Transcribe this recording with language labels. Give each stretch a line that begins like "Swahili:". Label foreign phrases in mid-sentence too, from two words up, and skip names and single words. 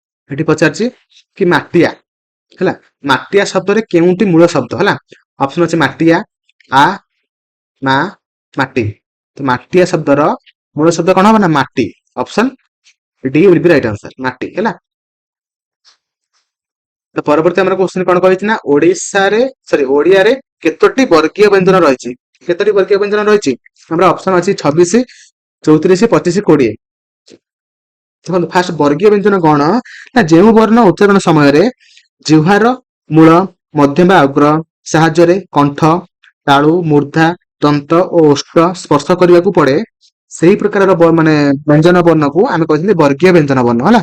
Odia: ଏଠି ପଚାରିଛି କି ମାଟିଆ ହେଲା, ମାଟିଆ ଶବ୍ଦରେ କେଉଁଟି ମୂଳ ଶବ୍ଦ ହେଲା? ଅପସନ ଅଛି ମାଟିଆ, ଆ, ମା, ମାଟି। ତ ମାଟିଆ ଶବ୍ଦର ମୂଳ ଶବ୍ଦ କଣ ହବ ନା ମାଟି।
English: option D will be right answer,
Odia: ମାଟି ହେଲା। ତ ପରବର୍ତ୍ତୀ ଆମର କ୍ୱେଶ୍ଚନ କଣ କହିଛି ନା ଓଡିଆରେ କେତୋଟି ବର୍ଗୀୟ ବ୍ୟଞ୍ଜନ ରହିଛି? କେତୋଟି ବର୍ଗୀୟ ବ୍ୟଞ୍ଜନ ରହିଛି? ଆମର ଅପସନ ଅଛି 26, 34, 25, 20। ଦେଖନ୍ତୁ ଫାଷ୍ଟ ବର୍ଗୀୟ ବ୍ୟଞ୍ଜନ କଣ ନା ଯେଉଁ ବର୍ଣ୍ଣ ଉଚ୍ଚାରଣ ସମୟରେ ଜିହ୍ବାର ମୂଳ, ମଧ୍ୟ ବା ଅଗ୍ର ସାହାଯ୍ୟରେ କଣ୍ଠ, ତାଳୁ, ମୂର୍ଦ୍ଧା, ଦନ୍ତ ଓ ଓଷ୍ଠ ସ୍ପର୍ଶ କରିବାକୁ ପଡେ, ସେହି ପ୍ରକାରର ମାନେ ବ୍ୟଞ୍ଜନ ବର୍ଣ୍ଣକୁ ଆମେ କହିଛନ୍ତି ବର୍ଗୀୟ ବ୍ୟଞ୍ଜନ ବର୍ଣ୍ଣ ହେଲା।